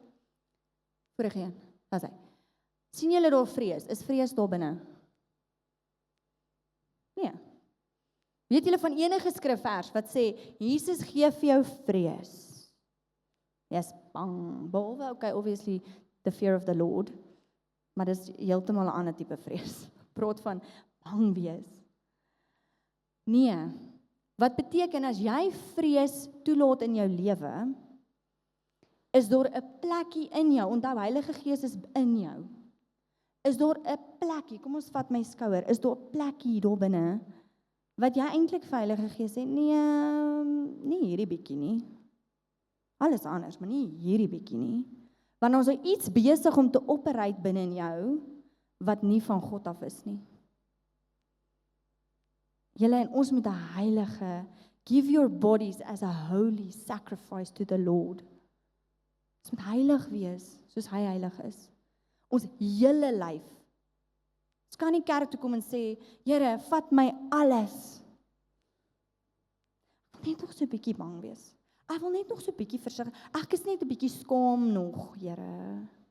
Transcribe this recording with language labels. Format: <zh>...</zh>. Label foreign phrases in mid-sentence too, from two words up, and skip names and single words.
<af>Vorige een, daar is hy. Sien julle daar vrees? Is vrees daar binne? Nee. Weet julle van enige skrifvers wat sê, Jesus gee vir jou vrees? Jy's bang, behalwe,</af> <en>okay, obviously, the fear of the Lord,</en> <af>maar dis heeltemal 'n ander tipe vrees. Praat van bang wees. Nee, wat beteken as jy vrees toelaat in jou lewe, is daar 'n plekkie in jou, onthou Heilige Gees is in jou, is daar 'n plekkie, kom ons vat my skouer, is daar 'n plekkie daar binne, wat jy eintlik vir Heilige Gees sê, nee hierdie bietjie nie, alles anders, maar nie hierdie bietjie nie, want ons is iets besig om te operate binne in jou, wat nie van God af is nie. Julle en ons moet 'n heilige,</af> <en>give your bodies as a holy sacrifice to the Lord.</en> <af>Ons moet heilig wees, soos hy heilig is. Ons hele lyf. Ons kan nie kerk toe kom en sê, Here, vat my alles. Ek wil net nog so 'n bietjie bang wees. Ek wil net nog so 'n bietjie versigtig. Ek is net 'n bietjie skaam nog, Here.</af>